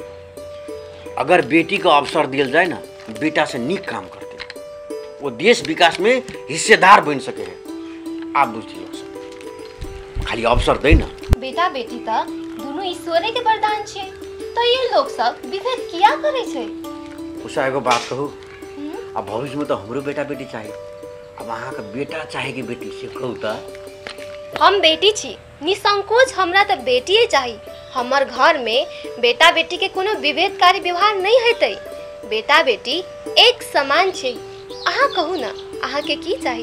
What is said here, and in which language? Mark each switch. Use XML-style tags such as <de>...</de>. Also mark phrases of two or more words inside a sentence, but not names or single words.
<mai>अगर बेटी को अवसर दिल जाए ना, बेटा से नीक काम करते, वो देश विकास में हिस्सेदार बन सके है। आप बुझिए खाली अवसर दे ना। बेटा बेटी त दोनों ईश्वरे के वरदान छे, तो ये लोग सब विभेद किया करे छे? उषा एगो बात कहू, अब भविष्य में तो हमरो बेटा बेटी चाहिए। अब अहाँ का बेटा चाहे कि बेटी से कहू त। हम बेटी छी, निसंकोच हमरा त बेटिए चाहिए। हमर घर में बेटा बेटी के कोनो विभेदकारी व्यवहार नहीं हेतै। बेटा बेटी एक समान छे। अहाँ कहू ना, अहाँ के की चाहिए?</mai>